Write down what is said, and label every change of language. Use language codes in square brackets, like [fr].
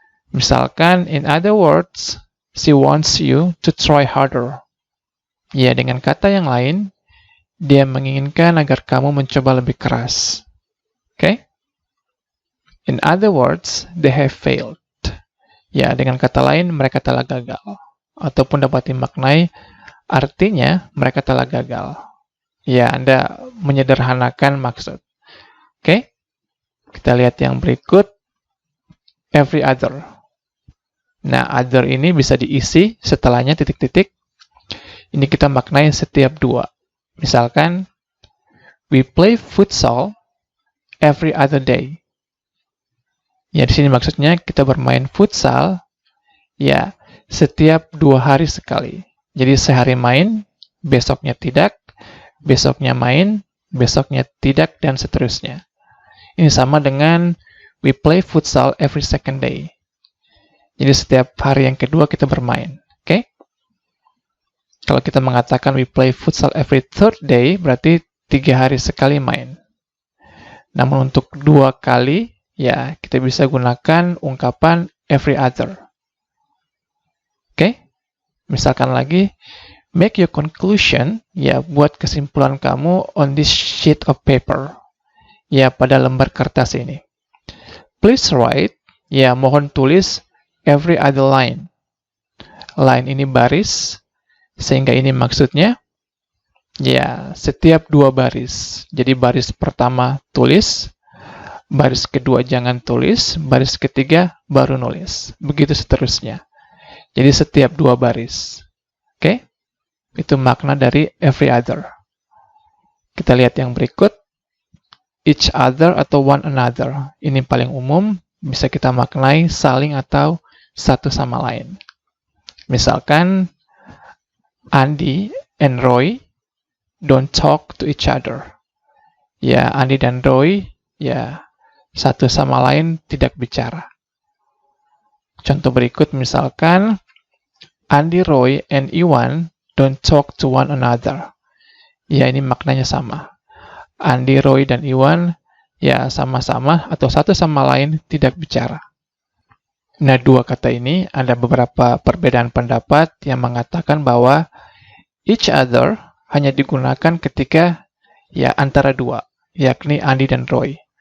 [en] Misalkan, in other words, she wants you to try harder. [id] Ya, dengan kata yang lain, dia menginginkan agar kamu mencoba lebih keras. Oke? [en] In other words, they have failed. [id] Ya, dengan kata lain, mereka telah gagal. Ataupun dapat dimaknai, artinya mereka telah gagal. Ya, Anda menyederhanakan maksud. Oke? Kita lihat yang berikut. [en] Every other. [id] Nah, other ini bisa diisi setelahnya titik-titik. Ini kita maknai setiap dua. [en] Misalkan, we play futsal every other day. [id] Ya, di sini maksudnya kita bermain futsal, ya, setiap 2 hari sekali. Jadi sehari main, besoknya tidak, besoknya main, besoknya tidak, dan seterusnya. [en] Ini sama dengan we play futsal every second day. [id] Jadi setiap hari yang kedua kita bermain. Oke? Kalau kita mengatakan [en] we play futsal every third day, [id] berarti 3 hari sekali main. Namun untuk 2 kali, ya, kita bisa gunakan ungkapan every other. Oke? [en] Misalkan lagi, make your conclusion, ya, [id] buat kesimpulan kamu [en] on this sheet of paper. [id] Ya, pada lembar kertas ini. [en] Please write, ya, [id] mohon tulis [en] every other line. [id] Line ini baris, sehingga ini maksudnya, ya, setiap 2 baris. Jadi baris pertama tulis, baris kedua jangan tulis, baris ketiga baru nulis. Begitu seterusnya. Jadi setiap 2 baris. Oke? Itu makna dari every other. Kita lihat yang berikut. [en] Each other atau one another. [id] Ini paling umum, bisa kita maknai saling atau satu sama lain. [en] Misalkan, Andy and Roy don't talk to each other. [id] Ya, Andy dan Roy, ya, satu sama lain tidak bicara. [en] Contoh berikut misalkan, Andy, Roy, and Iwan don't talk to one another. [id] Ya, ini maknanya sama. Andy, Roy, dan Iwan, ya, sama-sama atau satu sama lain tidak bicara. Nah, 2 kata ini ada beberapa perbedaan pendapat yang mengatakan bahwa each other hanya digunakan ketika, ya, antara 2, yakni Andy dan Roy.